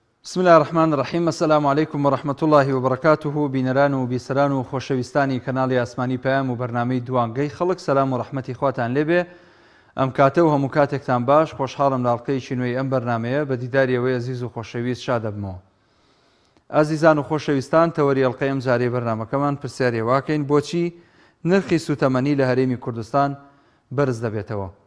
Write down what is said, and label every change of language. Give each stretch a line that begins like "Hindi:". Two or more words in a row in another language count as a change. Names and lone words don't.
Arabic: بسم الله الرحمن الرحیم. السلام علیکم ورحمة الله وبركاته.
Central Kurdish: بینەران و بیسەران و خۆشەویستانی کەناڵی ئاسمانی پەیام و بەرنامەی دوانگەی خەڵک، سەلام و ڕەحمەتی خواتان لێبێ. ئەم کاتە و هەموو کاتێکتان باش. خۆشحاڵم لە ئەڵقەیەکی نوێی ئەم بەرنامەیە بە دیداری ئەوەی عزیز و خۆشەویست شاد دەبمەوە. ئازیزان و خۆشەویستان، تەوەری ئەڵقەی ئەم جارەی بەرنامەکەمان پرسیارێ واکەین بۆچی نرخی سوتەمەنی لە هەرێمی کوردستان بەرز دەبێتەوە.